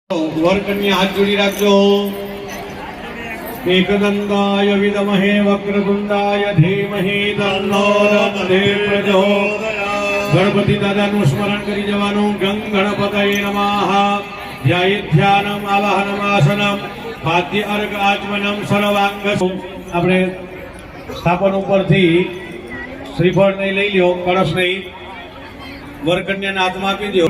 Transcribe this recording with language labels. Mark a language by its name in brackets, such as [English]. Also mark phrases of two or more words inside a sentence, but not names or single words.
[Gujarati] વરકન્યા હાથ જોડી રાખો। [Sanskrit] एकदंताय विद्महे वक्रतुंडाय धीमहि तन्नो प्रचोदयात्। [Gujarati] गणपति दादाનું સ્મરણ કરી જવાનું। [Sanskrit] गं गणपतये नमः। ध्यानम आवाहनम आसनम पाद्य अर्घ आचमनम सर्वांग। [Gujarati] આપણે સ્થાપન ઉપરથી શ્રીફળ નહીં લઈ લ્યો, કળશ નહીં, વરકન્યાના હાથમાં આપી દો।